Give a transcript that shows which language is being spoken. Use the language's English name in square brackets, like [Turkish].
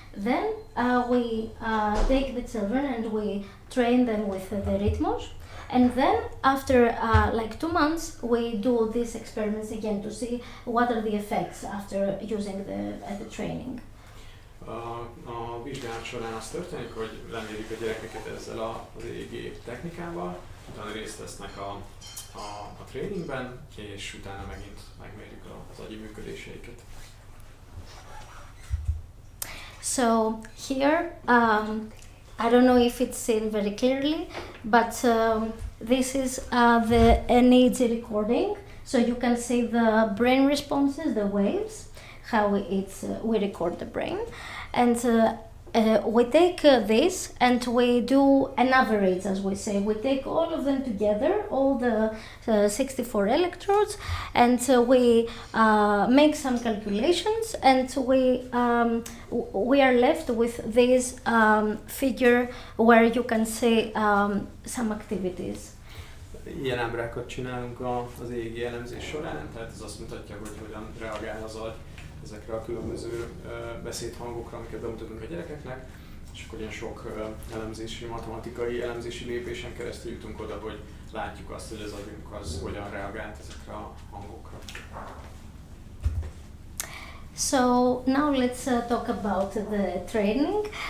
[English] Then we take the children and we train them with the Rhythmus, and then after like 2 months we do these experiments again to see what are the effects after using the training. [Hungarian] A vizsgálat során az történik, hogy lemérjük a gyerekeket ezzel az EEG technikával, utána részt vesznek a tréningben, és utána megint megmérjük az agyi működéseiket. [English] So here, I don't know if it's seen very clearly, but this is the EEG recording. So you can see the brain responses, the waves, how we record the brain, and we take this and we do an average, as we say. We take all of them together, all the 64 electrodes, and we make some calculations, and we are left with this figure where you can see some activities. [Hungarian] Ilyen ábrákat csinálunk az EEG elemzés során, tehát ez azt mutatja, hogy hogyan reagál az agy ezekre a különböző beszédhangokra, amiket bemutatunk a gyerekeknek, és akkor ilyen sok elemzési, matematikai elemzési lépésen keresztül jutunk oda, hogy látjuk azt, hogy az agyunk az hogyan reagált ezekre a hangokra. [English] So now let's talk about the training.